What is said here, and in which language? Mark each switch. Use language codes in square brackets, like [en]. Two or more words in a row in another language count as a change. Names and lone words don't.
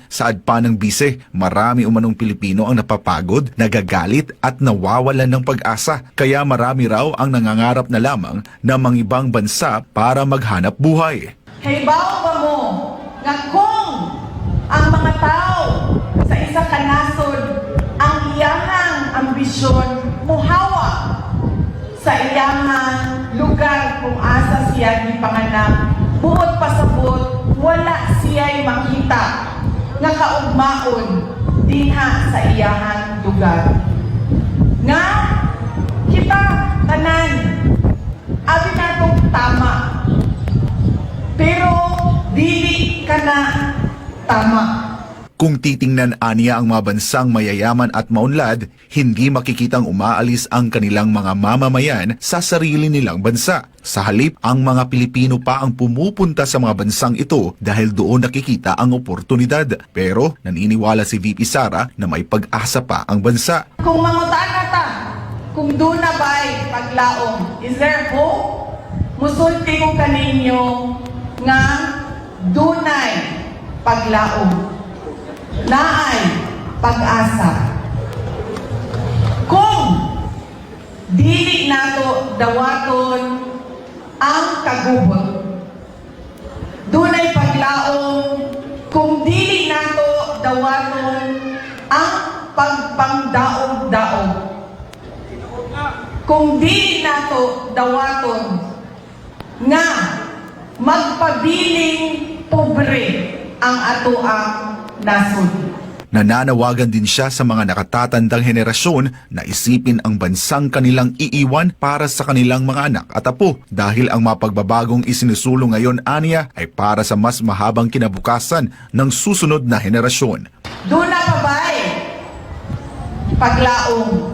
[tl] Saad pa ng Bise, marami umanong Pilipino ang napapagod, nagagalit at nawawalan ng pag-asa. Kaya marami raw ang nangangarap na lamang na mangibang bansa para maghanap buhay. [ceb] Halimbawa ba mo nga kung ang mga tao sa isa ka nasod ang iyahang ambisyon muhawa sa iyahang lugar kung asa siya gipanganak, buot pasabot wala siya'y makita nga kaugmaon diha sa iyahang lugar. Nga kita tanan abi natong tama, pero dili ka na tama. [tl] Kung titingnan aniya ang mga bansang mayayaman at maunlad, hindi makikitang umaalis ang kanilang mga mamamayan sa sarili nilang bansa. Sa halip, ang mga Pilipino pa ang pumupunta sa mga bansang ito dahil doon nakikita ang oportunidad. Pero naniniwala si VP Sara na may pag-asa pa ang bansa. [ceb] Kung mangutaan na ta, kung doon na ba'y paglaom, [en] is there hope? [ceb] Musulti ko kaninyo nga dunay paglaom. Naay pag-asa. Kung dili nato dawaton ang kagubot, dunay paglaom kung dili nato dawaton ang pagpangdaog-daog. Kung dili nato dawaton nga magpabiling pobre ang atoang nasod. [tl] Nananawagan din siya sa mga nakatatandang henerasyon na isipin ang bansang kanilang iiwan para sa kanilang mga anak at apo dahil ang mga pagbabagong isinusulong ngayon aniya ay para sa mas mahabang kinabukasan ng susunod na henerasyon. [ceb] Doon na pa ba'y paglaong?